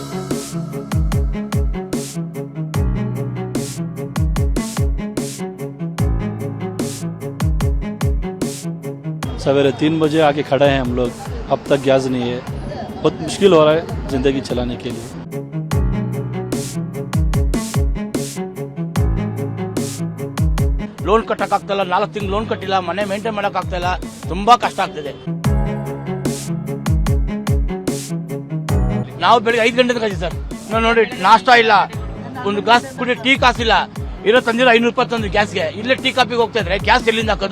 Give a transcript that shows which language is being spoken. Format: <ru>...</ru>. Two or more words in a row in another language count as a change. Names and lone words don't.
<hi>सवेरे 3 बजे आके खड़े हैं हम लोग, अब तक गैस नहीं है। बहुत मुश्किल हो रहा है जिंदगी चलाने के लिए।</hi> <kn>ಲೋನ್ ಕಟ್ಟಕ್ಕಾಗ್ತಿಲ್ಲ, 4 ತಿಂಗಳು ಲೋನ್ ಕಟ್ಟಿಲ್ಲ, ಮನೆ ಮೇಂಟೈನ್ ಮಾಡೋಕ್ಕಾಗ್ತಿಲ್ಲ, ತುಂಬಾ ಕಷ್ಟ ಆಗ್ತಿದೆ। ನಾವು ಬೆಳಿಗ್ಗೆ 5 ಗಂಟೆ ಕಳಿಸಿ ಸರ್, ನೋಡಿ ನಾಷ್ಟಾ ಇಲ್ಲ, ಒಂದು ಗ್ಲಾಸ್ ಕುಡಿ ಟೀ ಕಾಸಿಲ್ಲ, ಇರೋ ತಂದಿರೋ 500 ರೂಪಾಯಿ ತಂದು ಗ್ಯಾಸ್ಗೆ, ಇಲ್ಲೇ ಟೀ ಕಾಪಿಗೆ ಹೋಗ್ತಾ ಇದ್ರೆ ಗ್ಯಾಸ್ ಎಲ್ಲಿಂದ ಹಾಕೋದು?</kn>